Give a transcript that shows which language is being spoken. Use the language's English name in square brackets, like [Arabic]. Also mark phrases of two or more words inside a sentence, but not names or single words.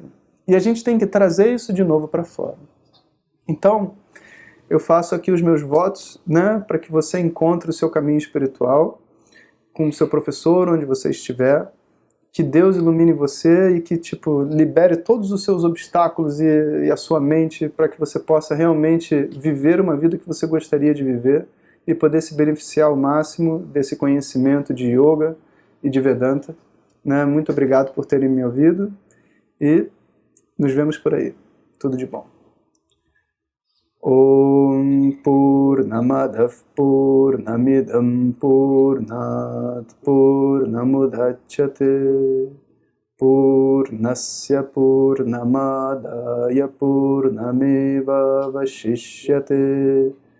[Portuguese] E a gente tem que trazer isso de novo para fora. Então, eu faço aqui os meus votos, né, para que você encontre o seu caminho espiritual com o seu professor, onde você estiver, que Deus ilumine você e que libere todos os seus obstáculos e a sua mente para que você possa realmente viver uma vida que você gostaria de viver e poder se beneficiar ao máximo desse conhecimento de yoga e de Vedanta. Né? Muito obrigado por terem me ouvido e nos vemos por aí. Tudo de bom. [Sanskrit] Om Purnamadav Purnamidam Purnat Purnamudachyate Purnasya Purnamadaya Purnameva Vashishyate